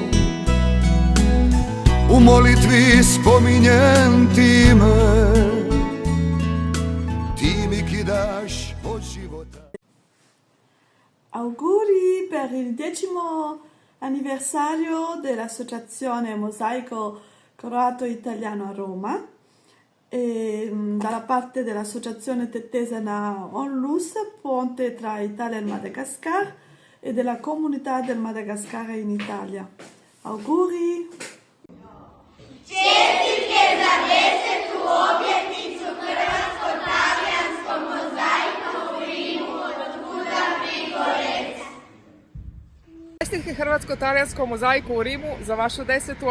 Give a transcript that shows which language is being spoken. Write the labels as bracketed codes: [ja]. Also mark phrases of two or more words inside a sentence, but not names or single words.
[hr] U molitvi spominjem ti me, ti mi kidaš od života. [it] Auguri per il 10° anniversario dell'Associazione Mosaico Croato Italiano a Roma. dalla parte dell'Associazione Tetesa na Onlus, ponte tra Italia e Madagascar, e della comunità del Madagascar in Italia. Auguri! [hr] Čestitke za 10. obljetnicu Hrvatsko-talijanskog mozaika u Rimu od kuda Prigorec. Čestitke Hrvatsko-talijanskom mozaiku u Rimu za vašu 10.